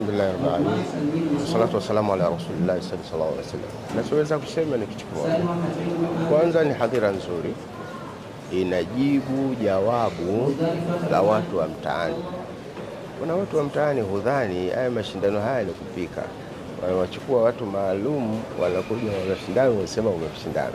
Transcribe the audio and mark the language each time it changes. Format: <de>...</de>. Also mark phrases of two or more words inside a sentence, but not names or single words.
<ar>بسم الله الرحمن الرحيم. والصلاة والسلام على رسول الله صلى الله عليه وسلم.</ar> <sw>Nachoweza kusema ni kitu kimoja. Kwanza ni hadhira nzuri, inajibu jawabu la watu wa mtaani. Kuna watu wa mtaani hudhani haya mashindano haya ni kupika, wanachukua watu maalum wanakuja wanashindana, wanasema umeshindana.</sw>